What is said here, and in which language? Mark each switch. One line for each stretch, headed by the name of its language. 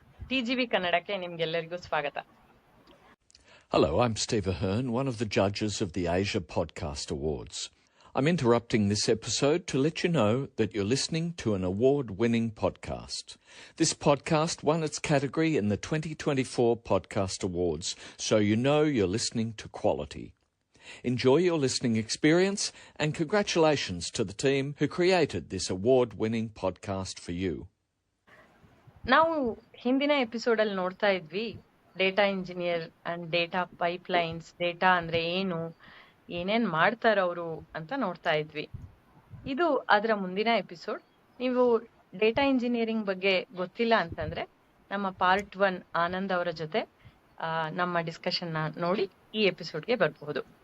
Kannada: TGV ಕನ್ನಡಕ್ಕೆ ನಿಮ್ಗೆಲ್ಲರಿಗೂ ಸ್ವಾಗತ.
English: Hello, I'm Steve Ahern, one of the judges of the Asia Podcast Awards. I'm interrupting this episode to let you know that you're listening to an award-winning podcast. This podcast won its category in the 2024 Podcast Awards, so you know you're listening to quality. Enjoy your listening experience and congratulations to the team who created this award-winning podcast for you.
Kannada: ನಾವು ಹಿಂದಿನ ಎಪಿಸೋಡಲ್ಲಿ ನೋಡ್ತಾ ಇದ್ವಿ data engineer and data pipelines, data ಅಂದ್ರೆ ಏನು, ಏನೇನ್ ಮಾಡ್ತಾರ ಅವರು ಅಂತ ನೋಡ್ತಾ ಇದ್ವಿ. ಇದು ಅದರ ಮುಂದಿನ ಎಪಿಸೋಡ್. ನೀವು ಡೇಟಾ ಇಂಜಿನಿಯರಿಂಗ್ ಬಗ್ಗೆ ಗೊತ್ತಿಲ್ಲ ಅಂತಂದ್ರೆ ನಮ್ಮ ಪಾರ್ಟ್ 1 ಆನಂದ್ ಅವರ ಜೊತೆ ನಮ್ಮ ಡಿಸ್ಕಷನ್ ನೋಡಿ ಈ ಎಪಿಸೋಡ್ಗೆ ಬರಬಹುದು.